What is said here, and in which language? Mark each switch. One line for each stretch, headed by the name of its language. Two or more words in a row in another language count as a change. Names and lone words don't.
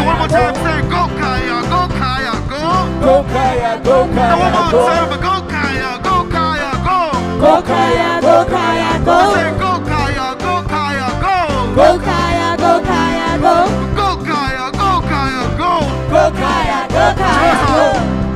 English: One more time, say go Kaya, go Kaya, go. Go Kaya, go Kaya, go. One more time, go Kaya, go Kaya, go. Go Kaya, go Kaya, go. Say go Kaya, go Kaya, go. Go Kaya, go Kaya, go. Go Kaya, go Kaya, go. Go Kaya, go Kaya, go.